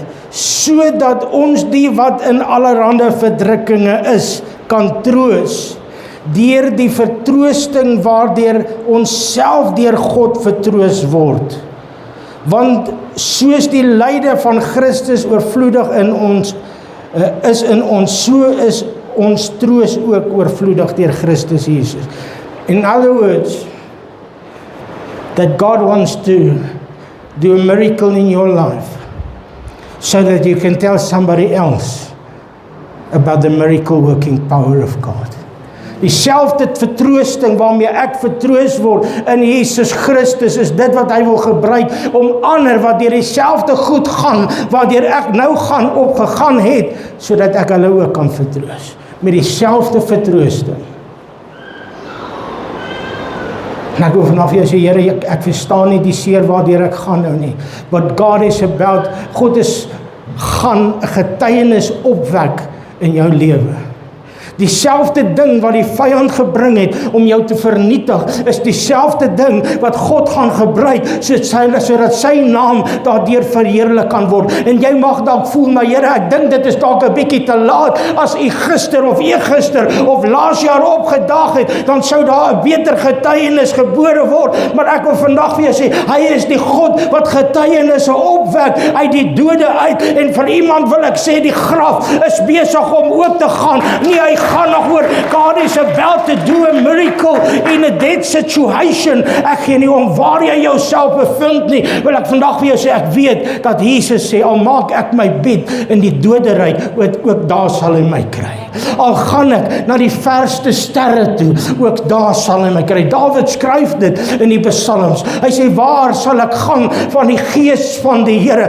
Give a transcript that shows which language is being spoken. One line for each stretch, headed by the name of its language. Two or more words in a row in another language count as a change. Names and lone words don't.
Afrikaans: Sodat ons die wat in allerhande verdrukkinge is, kan troos, deur die vertroosting waardeur ons self deur God vertroos word. Want soos die lyde van Christus oorvloedig in ons is in ons, so is ons troos ook oorvloedig deur Christus Jesus.
English: In other words, that God wants to do a miracle in your life, so that you can tell somebody else about the miracle working power of God.
Afrikaans: Dieselfde vertroosting waarmee ek vertroos word in Jesus Christus, is dit wat hy wil gebruik om ander wat deur dieselfde goed gaan, waardeur ek nou opgegaan het, sodat ek hulle ook kan vertroos. Met dieselfde vertroosting. En ek wil vanaf jou sê, Here, ek verstaan nie die seer waardeur ek gaan nou nie.
English: But God is about,
Afrikaans: God gaan 'n getuienis opwek in jou lewe. Dieselfde ding wat die vyand gebring het om jou te vernietig, is dieselfde ding wat God gaan gebruik, sodat sy naam daardeur verheerlik kan word. En jy mag dalk voel, maar Here, ek dink dit is dalk 'n bietjie te laat. As u gister of eergister of laas jaar opgedaag het, dan sou daar 'n beter getuienis gebore word. Maar ek wil vandag vir jou sê, hy is die God wat getuienisse opwek uit die dode uit. En vir iemand wil ek sê, die graf is besig om oop te gaan. Nie hy gaan nog oor,
English: God is about to do a miracle in a dead situation.
Afrikaans: Ek gee nie om waar jy jouself bevind nie, wil ek vandag vir jou sê, ek weet dat Jesus sê, al maak ek my bed in die doderyk, ook daar sal hy my kry. Al gaan ek na die verste sterre toe, ook daar sal hy my kry. Dawid skryf dit in die psalms. Hy sê, waar sal ek gaan van die gees van die Here?